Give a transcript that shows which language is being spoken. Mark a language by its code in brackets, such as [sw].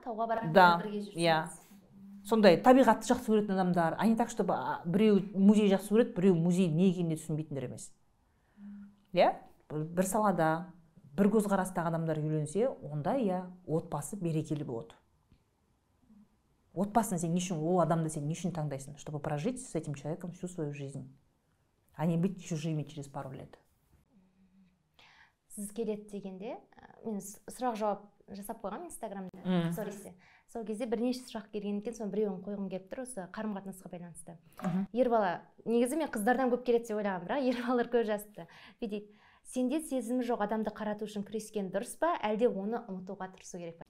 [kk] Тауға барған бірге жүрсеңіз. Да. Сондай табиғатты жақсы көретін адамдар, [ru] они так, чтобы [kk] біреу музей жақсы көреді, біреу музей не екенін түсінбейтіндер емес. Иә? Бір салада, бір көзқарастағы адамдар үйленсе, онда иә, отбасы берекелі болады. Отбасын сен не үшін, ол адамды сен не үшін таңдайсың, [ru] чтобы прожить с этим человеком всю свою жизнь, а не быть чужими через пару лет. [kk] Сіз келеді дегенде, мен сұрақ-жауап жасап қойғам Инстаграмда, стористе. Сол кезде бірнеше сұрақ келген екен, соны біреуін қойғым келіп тұр, осы қарым-қатынасқа байланысты. Ер бала, негізі мен қыздардан көп келеді деп ойлағам, бірақ ер балалар көп жазыпты. Дейді, сенде сезімі жоқ адамды қарату үшін күрескен дұрыс па, әлде оны ұмытуға тырысу керек па?